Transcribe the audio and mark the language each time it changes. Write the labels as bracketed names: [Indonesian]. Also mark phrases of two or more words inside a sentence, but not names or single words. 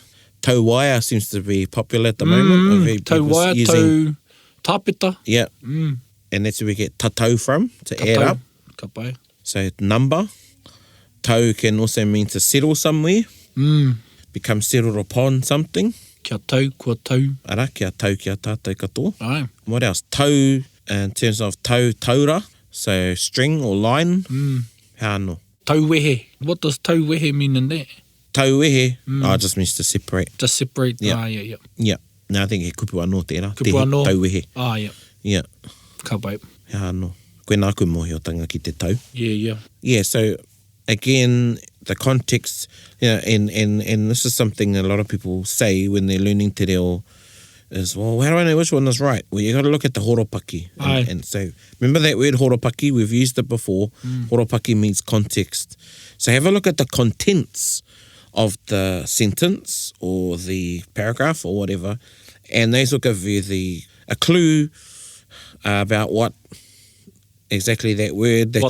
[Māori] Tau waia [English] seems to be popular at the moment. [Māori] Tau waia, tau tāpeta. [English] Yeah. And that's where we get tatau from, to add up. [Māori] Ka pai. [English] So number. Tau can also mean to settle somewhere. Become settled upon something. [Māori] Kia tau, kua tau. Ara, kia tau, kia tātou katoa. Ai. [English] What else? Tau, in terms of [Māori] tau, taura. [English] So string or line. How no? [Māori] Tauwehe. [English] What does tauwehe mean in that? Tauwehe, it just means to separate. Just separate. Yeah. Yeah. Yeah. No, I think [Māori] he kupu anō tērā. Kupu anō. Tauwehe. [English] Yeah. Yeah. [Māori] Ka pai. Hea anō. Koe nā koe mohi o tanga ki te tau. [English] Yeah. Yeah, so again, the context, and this is something a lot of people say when they're learning te reo is, well, how do I know which one is right? Well, you got to look at the horopaki. And so, remember that word horopaki? We've used it before. Horopaki means context. So have a look at the contents of the sentence or the paragraph or whatever, and those will give you a clue about what exactly that word that